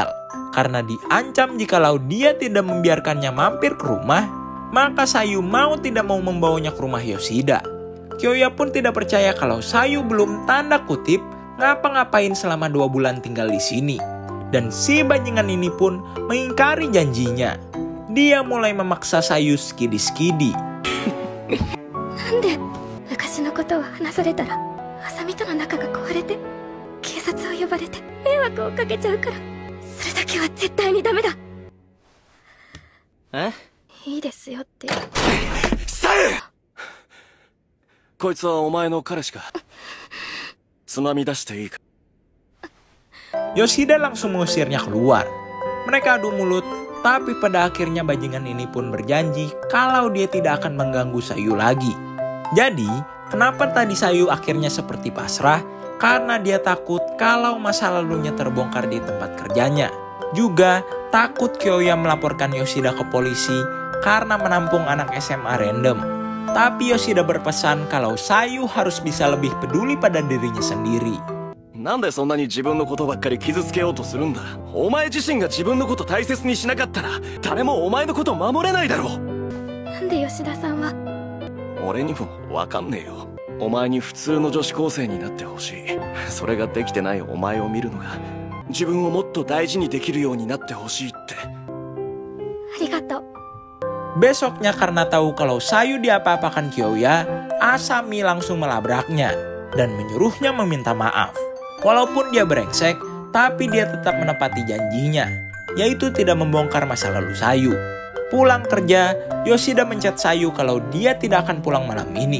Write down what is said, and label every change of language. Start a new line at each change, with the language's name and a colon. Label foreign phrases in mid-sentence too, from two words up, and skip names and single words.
Indonesian: Karena diancam jikalau dia tidak membiarkannya mampir ke rumah, maka Sayu mau tidak mau membawanya ke rumah Yoshida. Kyoya pun tidak percaya kalau Sayu belum tanda kutip ngapa-ngapain selama 2 bulan tinggal di sini. Dan si bajingan ini pun mengingkari janjinya. Dia mulai memaksa Sayu skidi-skidi.
Japanese: なんで昔のことを話されたらあさみとの仲が壊れて警察を呼ばれて迷惑をかけちゃうから、それだけは絶対にダメだ。え？いいですよって。サユ！こいつはお前の彼氏か。つまみ出していいか。
Indonesian: Yoshida langsung mengusirnya keluar. Mereka adu mulut, tapi pada akhirnya bajingan ini pun berjanji kalau dia tidak akan mengganggu Sayu lagi. Jadi, kenapa tadi Sayu akhirnya seperti pasrah? Karena dia takut kalau masa lalunya terbongkar di tempat kerjanya. Juga takut Kyoya melaporkan Yoshida ke polisi karena menampung anak SMA random. Tapi Yoshida berpesan kalau Sayu harus bisa lebih peduli pada dirinya sendiri.
Japanese: なんでそんなに自分のことばっかり傷つけようとするんだ。お前自身が自分のこと大切にしなかったら誰もお前のこと守れないだろう。なんで吉田さんは。俺にもわかんねえよ。お前に普通の女子高生になってほしい。それができてないお前を見るのが自分をもっと大事にできるようになってほしいって。ありがとう。
Indonesian: Besoknya karena tahu kalau Sayu diapa-apakan Kyoya, Asami langsung melabraknya dan menyuruhnya meminta maaf. Walaupun dia brengsek, tapi dia tetap menepati janjinya, yaitu tidak membongkar masa lalu Sayu. Pulang kerja, Yoshida menchat Sayu kalau dia tidak akan pulang malam ini.